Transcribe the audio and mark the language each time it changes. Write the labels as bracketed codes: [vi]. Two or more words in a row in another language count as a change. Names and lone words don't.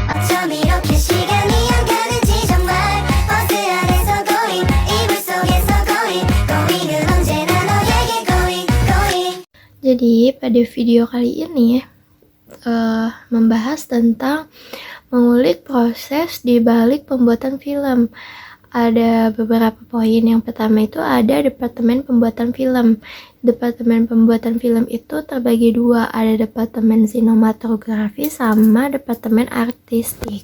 [ko] 좀 이렇게 시간이 안 가는지 정말 버스 안에서 going 이불 속에서 going 은 언제나 너에게 going. [id] Jadi pada video kali ini membahas tentang mengulik proses di balik pembuatan film. Ada beberapa poin. Yang pertama itu ada departemen pembuatan film. Departemen pembuatan film itu terbagi dua, ada departemen sinematografi sama departemen artistik.